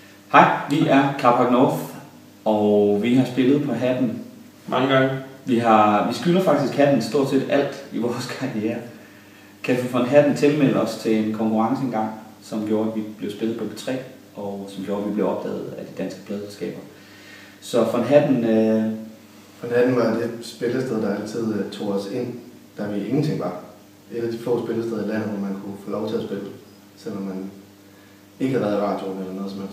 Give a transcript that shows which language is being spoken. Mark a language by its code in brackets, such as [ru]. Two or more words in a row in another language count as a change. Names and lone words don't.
[da] Hej, vi er Carpark North, og vi har spillet på Hatten. Mange gange. Vi skylder faktisk Hatten stort set alt i vores karriere. Café von Hatten tilmeldte os til en konkurrence engang, som gjorde, at vi blev spillet på P3, og som gjorde, at vi blev opdaget af de danske pladeselskaber. Så von Hatten... Von Hatten var det spillested, der altid tog os ind, da vi ingenting var. Et af de få spillesteder i landet, hvor man kunne få lov til at spille, selvom man ikke havde været i radioen eller noget som helst.